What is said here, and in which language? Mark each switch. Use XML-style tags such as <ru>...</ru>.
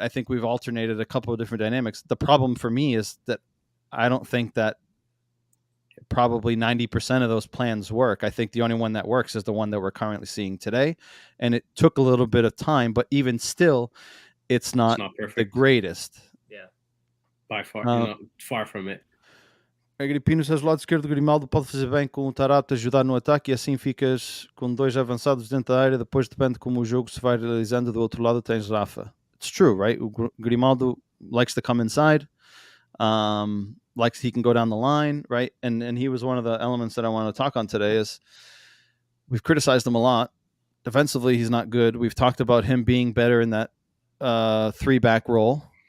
<en>I think we've alternated a couple of different dynamics. The problem for me is that I don't think that probably 90% of those plans work. I think the only one that works is the one that we're currently seeing today. And it took a little bit of time, but even still, it's not the greatest. Yeah. By far, far from it. Agripino says,</en> <pt>o lado esquerdo do Grimaldo pode fazer bem com o Tarapte ajudar no ataque e assim ficas com dois avançados dentro da área, depois depende como o jogo se vai realizando. Do outro lado tens Rafa.</pt> <en>It's true, right? Grimaldo likes to come inside, likes he can go down the line, right? And he was one of the elements that I want to talk on today. Is we've criticized him a lot. Defensively, he's not good. We've talked about him being better in that 3-back role.</en>